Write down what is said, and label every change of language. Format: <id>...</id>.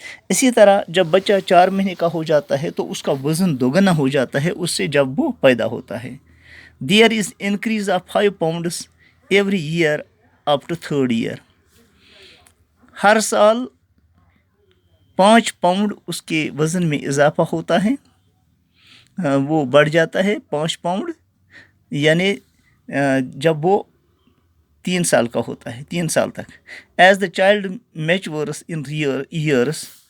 <hi>इसी तरह जब बच्चा 4 महीने का हो जाता है तो उसका वज़न दोगुना हो जाता है उससे जब वो पैदा होता है.</hi> <en>There is increase of 5 pounds every year up to 3rd year.</en> <hi>हर साल 5 पाउंड उसके वज़न में इजाफा होता है, वो बढ़ जाता है 5 पाउंड, यानी जब वो 3 साल का होता है, 3 साल तक.</hi> <en>as the child matures in years,</en>